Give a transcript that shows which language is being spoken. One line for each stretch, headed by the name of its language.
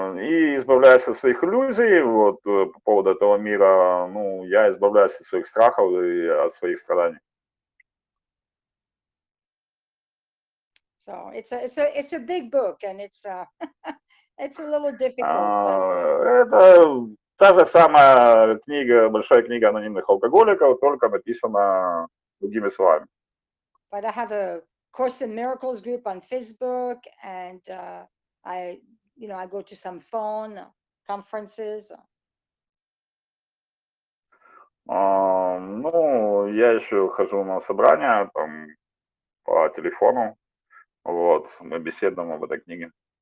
Russian: И избавляясь от своих иллюзий, вот по поводу этого мира, ну, я избавляюсь от своих страхов и от своих страданий.
English: So it's a big book, and it's it's a little difficult.
Russian: Это та же самая книга, большая книга анонимных алкоголиков, только написана другими словами.
English: But I have a Course in Miracles group on Facebook, and I go to some phone conferences.
Russian: Ну, я еще хожу на собрания там по телефону, вот, мы беседуем об этой книге.